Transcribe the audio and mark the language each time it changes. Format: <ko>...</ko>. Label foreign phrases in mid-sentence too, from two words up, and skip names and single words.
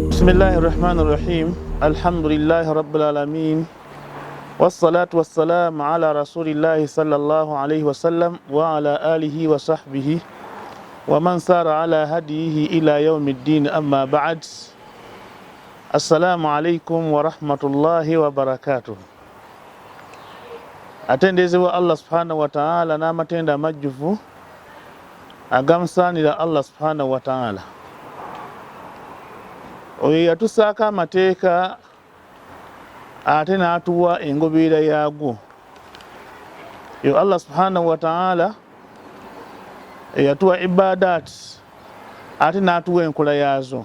<ar>الله الرحمن الرحيم الحمد لله رب العالمين والصلاة والسلام على رسول الله صلى الله عليه وسلم وعلى آله وصحبه ومن سار على هديه إلى يوم الدين أما بعد السلام عليكم ورحمة الله وبركاته.</ar> <lg>Atendezewa Allah</lg> <ar>سبحانه وتعالى</ar> <lg>n'amatenda amajjuvu agamusaanira Allah</lg> <ar>سبحانه وتعالى.</ar> <lg>Oyo yatusaako amateeka ate n'atuwa engoberera yaago. Yo Allah</lg> <ar>سبحانه وتعالى</ar> <lg>yatuwa ibadat ate n'atuwa enkola yaazo.</lg>